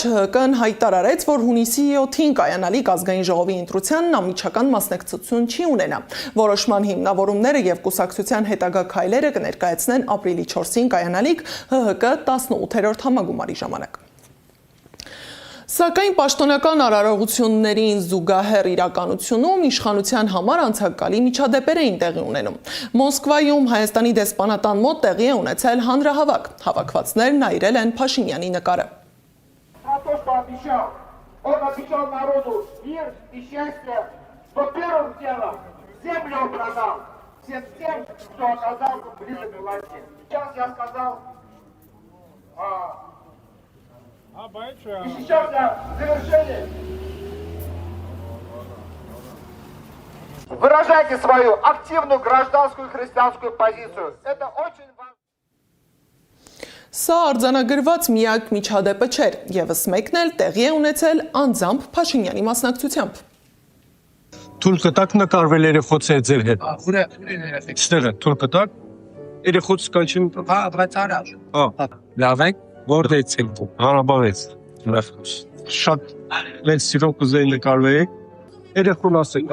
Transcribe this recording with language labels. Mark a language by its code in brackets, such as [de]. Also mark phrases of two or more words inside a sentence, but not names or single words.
[hy] ՀՀԿ-ն հայտարարեց, որ հունիսի 7-ին կայանալիք ազգային ժողովի ընտրությանն անմիջական մասնակցություն չի ունենա։ Որոշման հիմնավորումները եւ կուսակցության հետագա քայլերը կներկայացնեն ապրիլի 4-ին կայանալիք ՀՀԿ 18-րդ համագումարի ժամանակ։ Սակայն պաշտոնական արարողություններին զուգահեռ իրականությունում իշխանության համար անցակալի միջադեպեր էին տեղի ունենում։ Մոսկվայում Հայաստանի դեսպանատան մոտ տեղի է ունեցել հանրահավաք։ Հավաքվածներն այրել են Փաշինյանի նկարը։ [ru] Он обещал народу мир и счастье, что первым делом землю продал всем тем, кто оказался близок к власти. Сейчас я сказал, и сейчас для завершения выражайте свою активную гражданскую и христианскую позицию. Это очень важно. [hy] Սա արձանագրված միակ միջադեպը չէր, եւս մեկն էլ տեղի է ունեցել անձամբ Փաշինյանի մասնակցությամբ։ Թույլ կտակ նկարվել երեխոցի հետ ձեր հետ։ Ստեղը թույլ կտակ երեխոց կանչին։ Լավ եք, որտեղից եք դու։ Հարաբավից։ Շատ մեծ սիրով կուզեի նկարվել։ Երեխուն ասեք,